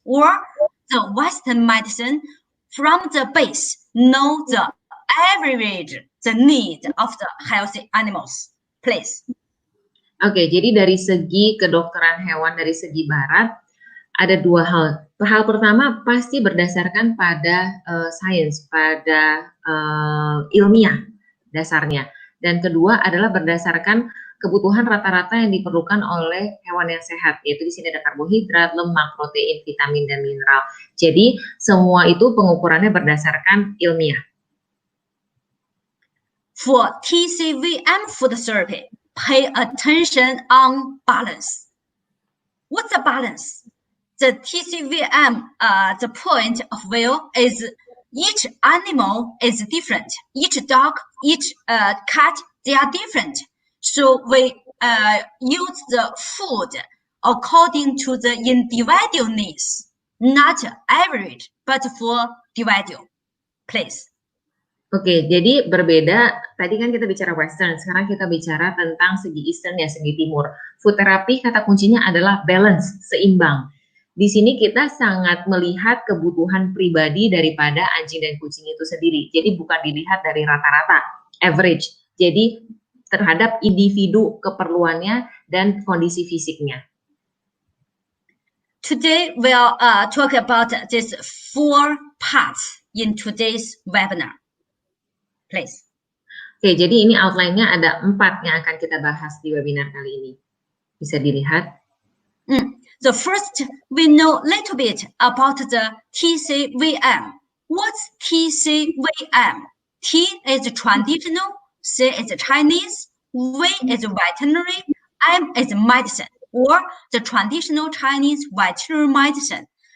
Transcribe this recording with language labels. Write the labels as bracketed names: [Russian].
[English] Or the Western medicine, from the base, know the average the need of the healthy animals. Please. [Indonesian] Oke, jadi dari segi kedokteran hewan dari segi barat ada dua hal. Hal pertama pasti berdasarkan pada sains, pada ilmiah dasarnya. Dan kedua adalah berdasarkan kebutuhan rata-rata yang diperlukan oleh hewan yang sehat, yaitu di sini ada karbohidrat, lemak, protein, vitamin, dan mineral. Jadi semua itu pengukurannya berdasarkan ilmiah. [English] For TCVM food therapy, pay attention on balance. What's the balance? The TCVM, the point of view is each animal is different. Each dog, each cat, they are different. So we use the food according to the individual needs, not average, but for individual. Please. [Indonesian] Oke, jadi berbeda. Tadi kan kita bicara Western, sekarang kita bicara tentang segi Eastern ya, segi Timur. Food therapy kata kuncinya adalah balance, seimbang. Di sini kita sangat melihat kebutuhan pribadi daripada anjing dan kucing itu sendiri. Jadi bukan dilihat dari rata-rata, average. Jadi terhadap individu keperluannya dan kondisi fisiknya. [English] Today we'll talk about these 4 parts in today's webinar. Please. [Indonesian] Oke, jadi ini outline-nya ada 4 yang akan kita bahas di webinar kali ini. Bisa dilihat. [English] The first, we know a little bit about the TCVM. What's TCVM? T is traditional, C is Chinese, V is veterinary, M is medicine, or the traditional Chinese veterinary medicine.